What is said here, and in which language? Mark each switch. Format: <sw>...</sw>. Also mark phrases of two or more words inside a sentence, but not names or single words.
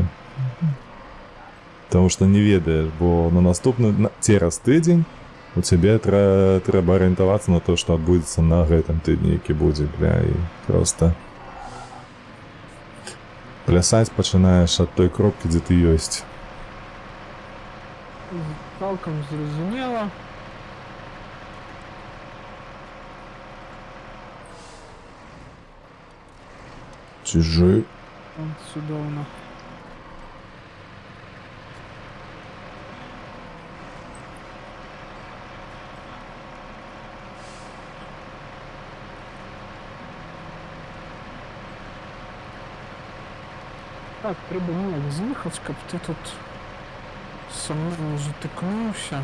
<be>Таму што не ведаеш, бо на наступны, цераз тыдзень у цябе трэба арыентавацца на то, што адбудзецца на гэтым тыдні, які будзе, бля, і просто плясаць пачынаеш ад той кропкі, дзе ты ёсць. Цалком зрозуміло. Чужой.</be> <uk>Чудовно. Так, треба ніяк з'їхати, щоб ти тут со мною не затикнувся.</uk>